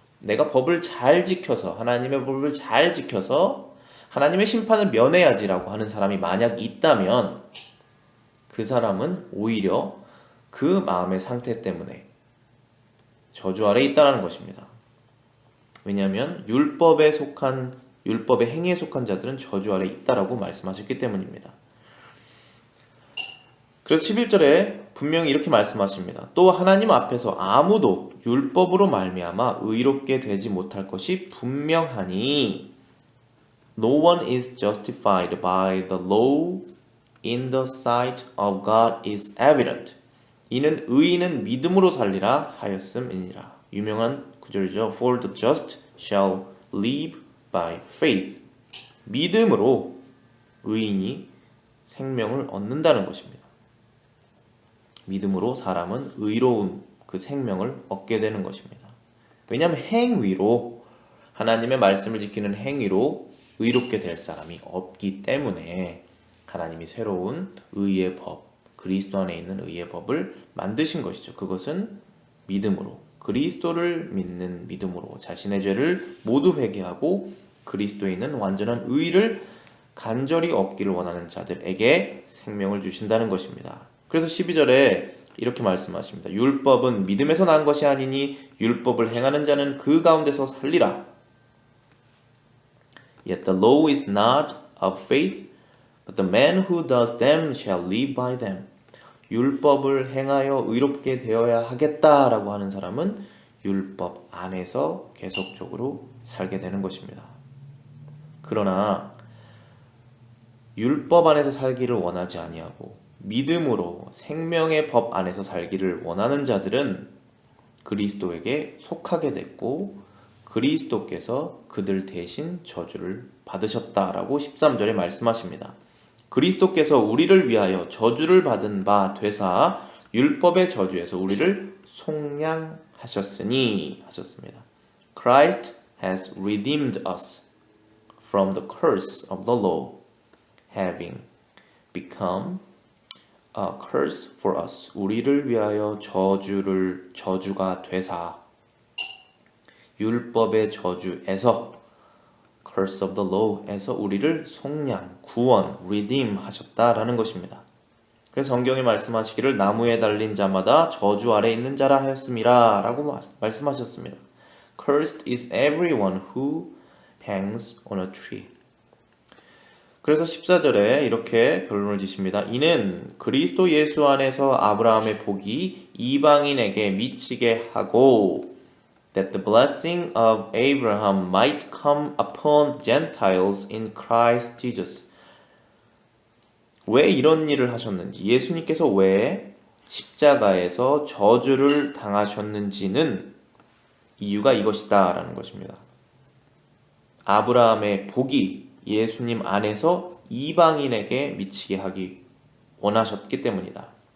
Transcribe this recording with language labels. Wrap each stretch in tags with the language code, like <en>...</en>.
<ko>내가 법을 잘 지켜서, 하나님의 법을 잘 지켜서 하나님의 심판을 면해야지라고 하는 사람이 만약 있다면 그 사람은 오히려 그 마음의 상태 때문에 저주 아래에 있다는 것입니다. 왜냐하면 율법의 행위에 속한 자들은 저주 아래에 있다라고 말씀하셨기 때문입니다. 그래서 11절에 분명히 이렇게 말씀하십니다. 또 하나님 앞에서 아무도 율법으로 말미암아 의롭게 되지 못할 것이 분명하니</ko> <en>No one is justified by the law in the sight of God is evident.</en> <ko>이는 의인은 믿음으로 살리라 하였음이니라. 유명한 구절이죠.</ko> <en>For the just shall live by faith.</en> <ko>믿음으로 의인이 생명을 얻는다는 것입니다. 믿음으로 사람은 의로운 그 생명을 얻게 되는 것입니다. 왜냐하면 행위로, 하나님의 말씀을 지키는 행위로 의롭게 될 사람이 없기 때문에 하나님이 새로운 의의 법, 그리스도 안에 있는 의의 법을 만드신 것이죠. 그것은 믿음으로, 그리스도를 믿는 믿음으로 자신의 죄를 모두 회개하고 그리스도에 있는 완전한 의를 간절히 얻기를 원하는 자들에게 생명을 주신다는 것입니다. 그래서 12절에 이렇게 말씀하십니다. 율법은 믿음에서 난 것이 아니니 율법을 행하는 자는 그 가운데서 살리라.</ko> <en>Yet the law is not of faith, But the man who does them shall live by them.</en> <ko>율법을 행하여 의롭게 되어야 하겠다라고 하는 사람은 율법 안에서 계속적으로 살게 되는 것입니다. 그러나 율법 안에서 살기를 원하지 아니하고 믿음으로 생명의 법 안에서 살기를 원하는 자들은 그리스도에게 속하게 됐고 그리스도께서 그들 대신 저주를 받으셨다라고 13절에 말씀하십니다. 그리스도께서 우리를 위하여 저주를 받은 바 되사 율법의 저주에서 우리를 속량하셨으니 하셨습니다.</ko> <en>Christ has redeemed us from the curse of the law, having become a curse for us.</en> <ko>우리를 위하여 저주가 되사 율법의 저주에서</ko> <en>curse of the law</en> <ko>에서 우리를 속량, 구원, redeem 하셨다라는 것입니다. 그래서 성경이 말씀하시기를 나무에 달린 자마다 저주 아래 있는 자라 하였음이라 라고 말씀하셨습니다.</ko> <en>Cursed is everyone who hangs on a tree.</en> <ko>그래서 14절에 이렇게 결론을 지십니다. 이는 그리스도 예수 안에서 아브라함의 복이 이방인에게 미치게 하고</ko> <en>that the blessing of Abraham might come upon Gentiles in Christ Jesus.</en> <ko>왜 이런 일을 하셨는지, 예수님께서 왜 십자가에서 저주를 당하셨는지는 이유가 이것이다 라는 것입니다. 아브라함의 복이 예수님 안에서 이방인에게 미치게 하기 원하셨기 때문이다.</ko>